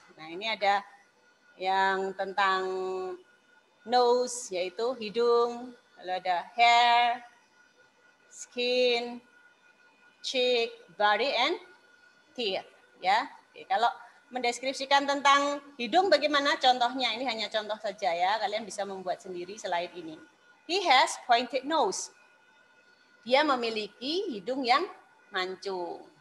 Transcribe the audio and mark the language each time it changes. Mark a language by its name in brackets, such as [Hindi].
[Indonesian] Nah, ini ada yang tentang nose yaitu hidung, lalu ada hair, [English] skin, cheek, body, and teeth. [Indonesian] Ya, oke, kalau mendeskripsikan tentang hidung bagaimana contohnya? Ini hanya contoh saja ya. Kalian bisa membuat sendiri slide ini. [English] He has pointed nose. [Indonesian] Dia memiliki hidung yang mancung.